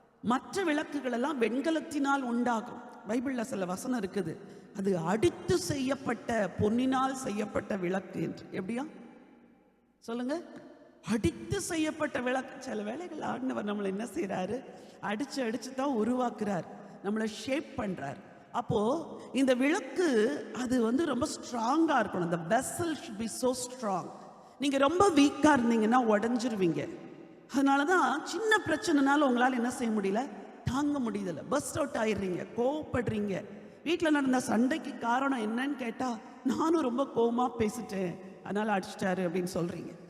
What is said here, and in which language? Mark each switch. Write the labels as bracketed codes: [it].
[ta] மற்ற விளக்குகளெல்லாம் வெண்கலத்தினால் உண்டாகும். பைபிளில் சில வசனம் இருக்குது, அது அடித்து செய்யப்பட்ட பொன்னினால் செய்யப்பட்ட விளக்கு என்று. எப்படியா சொல்லுங்க? அடித்து செய்யப்பட்ட விளக்கு. சில வேளைகள் ஆண்டவர் நம்மளை என்ன செய்யறாரு? அடிச்சு அடிச்சு தான் உருவாக்குறார், நம்மளை ஷேப் பண்றார். அப்போ இந்த விளக்கு அது ரொம்ப ஸ்ட்ராங்கா இருக்கணும். [en] the vessel should be so strong. [ta] நீங்க ரொம்ப வீக்கா இருந்தீங்கன்னா உடஞ்சிருவீங்க. அதனாலதான் சின்ன பிரச்சனைனால உங்களால் என்ன செய்ய முடியல, தாங்க முடியல, பஸ்ட் அவுட் ஆயிடுறீங்க, கோவப்படுறீங்க. வீட்டில் நடந்த சண்டைக்கு காரணம் என்னன்னு கேட்டா, நானும் ரொம்ப கோவமா பேசிட்டேன் அதனால அடிச்சிட்டாரு அப்படின்னு சொல்றீங்க.